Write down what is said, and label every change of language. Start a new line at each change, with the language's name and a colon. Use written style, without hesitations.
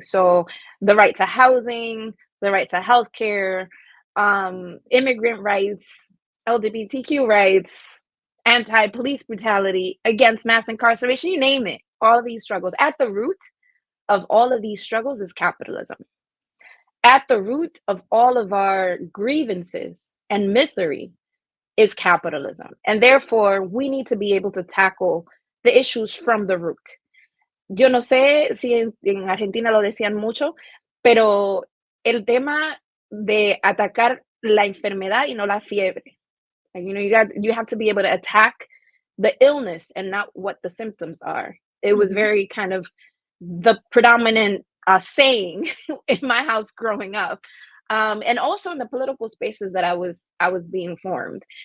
English: So the right to housing, the right to healthcare, immigrant rights, LGBTQ rights, anti-police brutality, against mass incarceration, you name it. All of these struggles. At the root of all of these struggles is capitalism. At the root of all of our grievances and misery is capitalism. And therefore, we need to be able to tackle the issues from the root.
Spanish: Yo no sé si en Argentina lo decían mucho, pero el tema de atacar la enfermedad y no la fiebre.
English: Like, you know, you have to be able to attack the illness and not what the symptoms are. It was very kind of the predominant saying in my house growing up, and also in the political spaces that I was being formed.